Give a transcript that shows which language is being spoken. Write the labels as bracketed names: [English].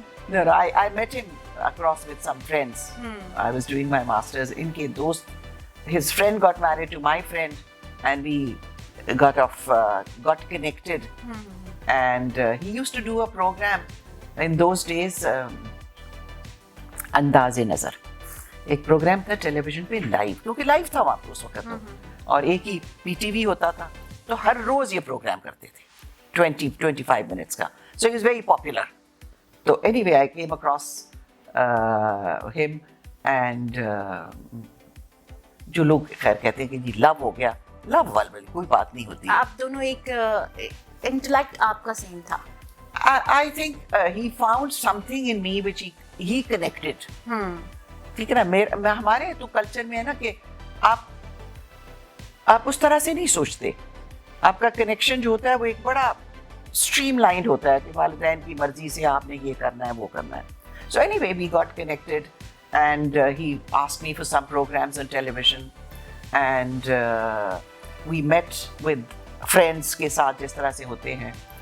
[English] No, I met him across with some friends. I was doing my masters. [Urdu] ان کے دوست, [English] his friend got married to my friend and we got connected. And he used to do a program in those days, Andaz-e-Nazar. [Urdu] ایک programme تھا ٹیلی vision پہ live, کیونکہ live تھا وہاں پہ اس وقت, اور ایک ہی پی ٹی وی ہوتا تھا, تو ہر روز یہ پروگرام کرتے تھے 20-25 منٹس کا. [English] So it is very popular. [Urdu] تو [English] anyway I came across him and [Urdu] جو لوگ خیر کہتے ہیں کہ جی لو ہو گیا, لو والی کوئی بات نہیں ہوتی. آپ دونوں ایک انٹلیکٹ آپ کا سیم تھا. [English] I think he found something in me which he connected. [Urdu] ٹھیک ہے نا, ہمارے تو کلچر میں ہے نا کہ آپ اس طرح سے نہیں سوچتے. آپ کا کنیکشن جو ہوتا ہے وہ ایک بڑا اسٹریم لائنڈ ہوتا ہے کہ والدین کی مرضی سے آپ نے یہ کرنا ہے وہ کرنا ہے. [English] so anyway we got connected and he asked me for some programmes on television and we met with friends [Urdu] کے ساتھ جس طرح سے ہوتے ہیں.